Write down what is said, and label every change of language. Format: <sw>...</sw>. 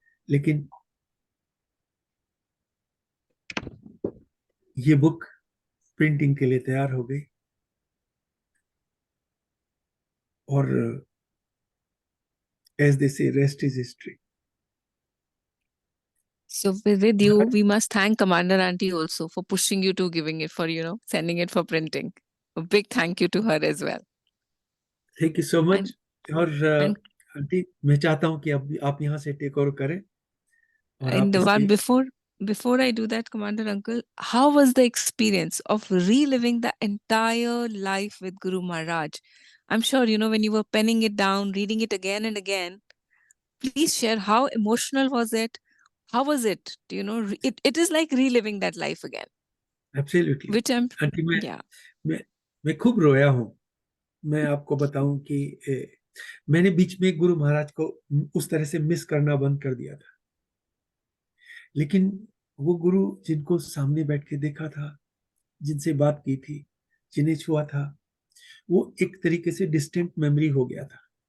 <hi>लेकिन ये book printing के लिए तैयार हो गई और</hi> <en>as they say, rest is history. So with you, we must thank Commander Auntie also for pushing you to giving it for, sending it for printing. A big thank you to her as well. Thank you so much. और And</en> <hi>aunty, मैं चाहता हूं कि अब आप यहाँ से take over करें और आप</hi> <en>and the one</en> <hi>इसकी</hi> <en>before I do that, Commander Uncle, how was the experience of reliving the entire life with Guru Maharaj? I'm sure, when you were penning it down, reading it again and again, please share how emotional was it? How was it? It is like reliving that life again, absolutely which I'm,</en> <hi>aunty,</hi> <en>yeah.</en> <hi>मैं खूब रोया हूँ। मैं आपको बताऊं कि मैंने बीच में गुरु महाराज को उस तरह से मिस करना बंद कर दिया था। लेकिन वो गुरु जिनको सामने बैठ के देखा था, जिनसे बात की थी, जिन्हें छुआ था, वो एक तरीके से डिस्टेंट मेमोरी हो गया था।</hi>